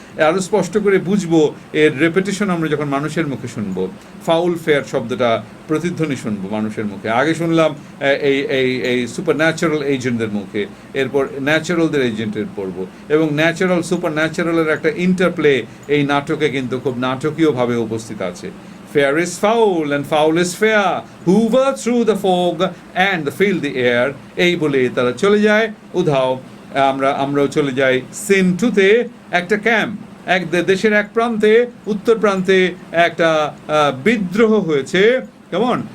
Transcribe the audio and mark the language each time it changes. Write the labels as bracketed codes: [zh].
[bn] আরও স্পষ্ট করে বুঝবো এর রেপিটেশন আমরা যখন মানুষের মুখে শুনবো, ফাউল ফেয়ার শব্দটা প্রতিধ্বনি শুনবো মানুষের মুখে। আগে শুনলাম এই সুপার ন্যাচারাল এজেন্টদের মুখে, এরপর ন্যাচারালদের এজেন্টের পড়বো, এবং ন্যাচারাল সুপার ন্যাচারালের একটা ইন্টারপ্লে এই নাটকে কিন্তু খুব নাটকীয়ভাবে উপস্থিত আছে। [en] Fair is foul and foul is fair, hoover through the fog and fill the air. [bn] এই বলে তারা চলে যায় উধাও। আমরাও চলে যাই সিন 2-তে। একটা ক্যাম্প, দেশের এক প্রান্তে, উত্তর প্রান্তে একটা বিদ্রোহ হয়েছে, কেমন?